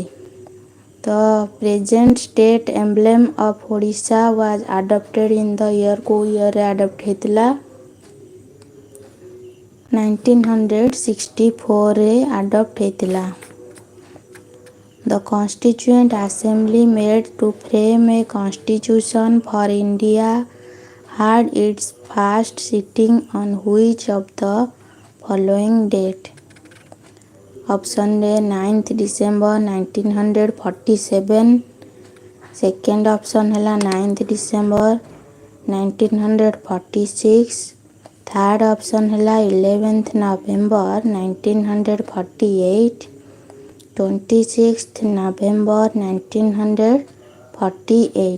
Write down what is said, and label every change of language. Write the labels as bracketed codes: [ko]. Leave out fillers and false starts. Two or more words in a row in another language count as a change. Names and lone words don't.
[en] The present state emblem of Odisha was adopted in the year [or] କେଉଁ ଇୟର୍ରେ ଆଡପ୍ଟ ହେଇଥିଲା? 1964ରେ ଆଡପ୍ଟ ହେଇଥିଲା। [en] The constituent assembly made to frame a constitution for India had its first sitting on which of the following date? [or] ଅପସନ୍ରେ 9th December 1947, [en] second option [or] ହେଲା 9th December 1946, [en] third option [or] ହେଲା 11th November 1948, 26th November 1948।